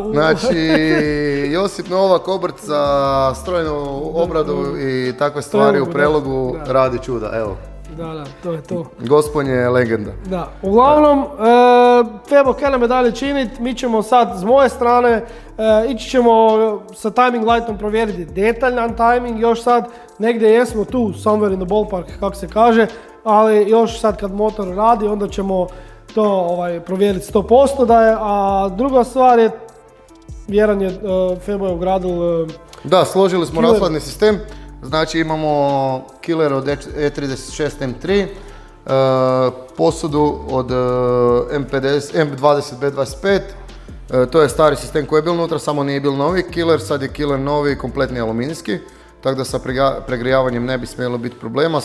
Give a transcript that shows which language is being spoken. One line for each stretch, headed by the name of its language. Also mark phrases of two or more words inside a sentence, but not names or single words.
Croatian: Znači, Josip Novak, obrt za strojnu obradu i takve stvari u Prelogu radi čuda, evo. Da, to je to. Gospodin je legenda. Da, uglavnom, Febo, kaj nam je dalje činit, mi ćemo sad s moje strane, ići ćemo sa
English: timing lightom
Croatian: provjeriti detaljan timing, još sad negdje jesmo tu,
English: somewhere in the ballpark,
Croatian: kako se kaže, ali još sad kad motor radi, onda ćemo to provjeriti 100% da je, a druga stvar je, vjeran je, Febo je ugradil... Da, složili smo rashladni sistem, znači imamo killer od E36 M3, posudu od M20 B25, to je stari sistem koji je bil unutra, samo nije bil novi killer, sad je killer novi, kompletni aluminijski, tako da sa pregrijavanjem ne bi smjelo biti problema.